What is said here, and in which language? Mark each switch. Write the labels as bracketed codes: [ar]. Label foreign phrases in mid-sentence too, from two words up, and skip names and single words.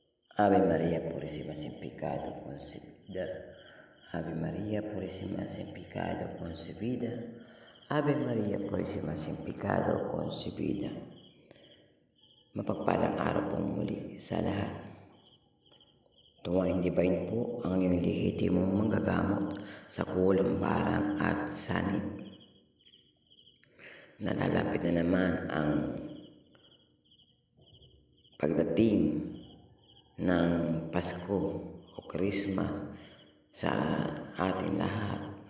[es] Ave María Purísima sin pecado concebida. Ave María Purísima sin pecado concebida. Ave María Purísima sin pecado concebida. [tl] Mapagpalang araw pong muli sa lahat. Tuwaing divine po ang iyong lehitimong manggagamot sa kulang barang at sanib. Nalalapit na naman ang pagdating ng Pasko o Christmas sa ating lahat.